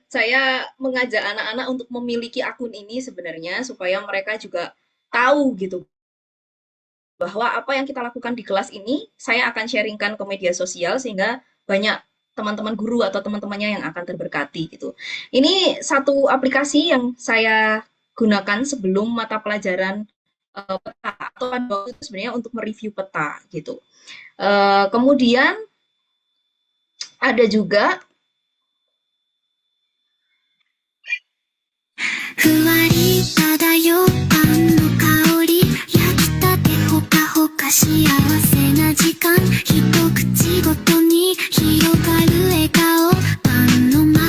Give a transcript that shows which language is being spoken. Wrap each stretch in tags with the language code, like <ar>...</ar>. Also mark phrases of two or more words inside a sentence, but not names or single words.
<id>Saya mengajak anak-anak untuk memiliki akun ini sebenarnya supaya mereka juga tahu gitu bahwa apa yang kita lakukan di kelas ini saya akan sharingkan ke media sosial sehingga banyak teman-teman guru atau teman-temannya yang akan terberkati gitu. Ini satu aplikasi yang saya gunakan sebelum mata pelajaran peta atau pada waktu itu sebenarnya untuk mereview peta gitu. Kemudian ada juga</id> <ja>ふわり漂うパンの香り焼きたてほかほか幸せな時間一口ごとに広がる笑顔パンの魔</ja>